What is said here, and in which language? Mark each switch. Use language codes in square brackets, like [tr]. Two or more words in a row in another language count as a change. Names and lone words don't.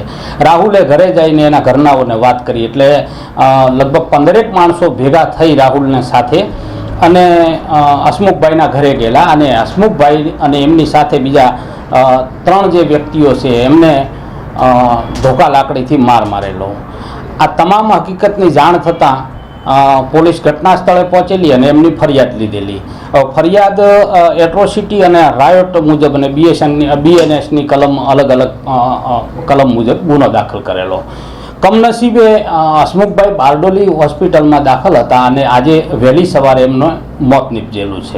[gu] રાહુલે ઘરે જઈને એના ઘરનાઓને વાત કરી એટલે લગભગ 15 માણસો ભેગા થઈ રાહુલને સાથે અને હસમુખભાઈના ઘરે ગેલા અને હસમુખભાઈ અને એમની સાથે બીજા 3 જે વ્યક્તિઓ છે એમને ધોકા લાકડીથી માર મારેલો। આ તમામ હકીકતની જાણ થતા પોલીસ ઘટના સ્થળે પહોંચેલી અને એમની ફરિયાદ લીધેલી। ફરિયાદ એટ્રોસિટી અને રાયોટ મુજબ અને બીએનએસની કલમ અલગ અલગ કલમ મુજબ ગુનો દાખલ કરેલો। કમનસીબે હસમુખભાઈ બારડોલી હોસ્પિટલમાં દાખલ હતા અને આજે વહેલી સવારે એમનું મોત નીપજેલું છે।